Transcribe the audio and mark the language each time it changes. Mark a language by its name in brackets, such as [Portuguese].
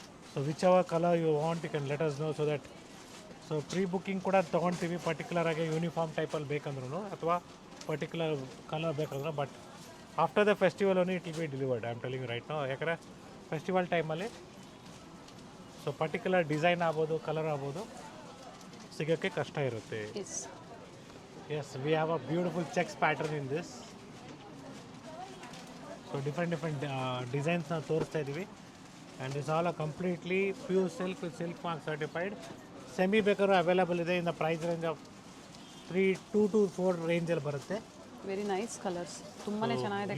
[English] So which our colour you want you can let us know. So that so pre booking [Kannada] ಕೂಡ ತೊಗೊಳ್ತೀವಿ, particular ಆಗಿ uniform ಟೈಪಲ್ಲಿ ಬೇಕಂದ್ರೂ ಅಥವಾ particular colour ಬೇಕಂದ್ರೆ. [English] But after the festival only it will be delivered, I am telling right no. [Kannada] ಯಾಕಂದರೆ festival ಟೈಮಲ್ಲಿ so particular design ಆಗ್ಬೋದು, colour ಆಗ್ಬೋದು, ಸಿಗೋಕ್ಕೆ ಕಷ್ಟ ಇರುತ್ತೆ. [English] Yes, we have a beautiful checks pattern in this. So different designs [Kannada] ನಾವು ತೋರಿಸ್ತಾ ಇದ್ದೀವಿ. [English] And it's all a completely pure silk with silk mark certified. [Kannada] Semi ಬೇಕಾದ್ರೂ ಅವೈಲಬಲ್ ಇದೆ. [English] in the price range of 2 to 4 [Kannada] ರೇಂಜಲ್ಲಿ ಬರುತ್ತೆ. [English] very nice colours, [Kannada] ತುಂಬಾ ಚೆನ್ನಾಗಿದೆ.